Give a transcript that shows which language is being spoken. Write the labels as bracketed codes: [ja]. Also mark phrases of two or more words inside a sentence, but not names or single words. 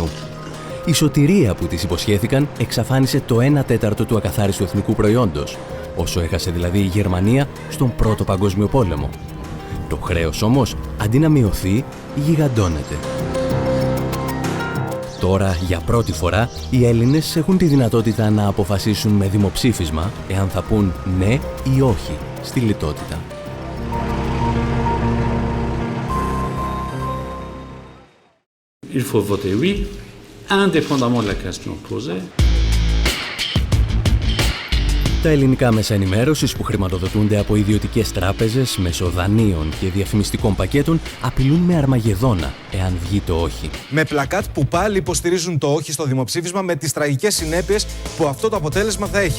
[el] Η σωτηρία που της υποσχέθηκαν εξαφάνισε το 1/4 του ακαθάριστου εθνικού προϊόντος, όσο έχασε δηλαδή η Γερμανία στον Πρώτο Παγκόσμιο Πόλεμο. Το χρέος όμως, αντί να μειωθεί, γιγαντώνεται. Τώρα, για πρώτη φορά, οι Έλληνες έχουν τη δυνατότητα να αποφασίσουν με δημοψήφισμα εάν θα πούν ναι ή όχι στη λιτότητα. [fr] Il faut voter oui, indépendamment de la question posée. [el] Τα ελληνικά μέσα ενημέρωσης που χρηματοδοτούνται από ιδιωτικές τράπεζες μέσω δανείων και διαφημιστικών πακέτων απειλούν με αρμαγεδόνα εάν βγει το όχι. Με πλακάτ που πάλι υποστηρίζουν το όχι στο δημοψήφισμα με τις τραγικές συνέπειες που αυτό το αποτέλεσμα θα έχει.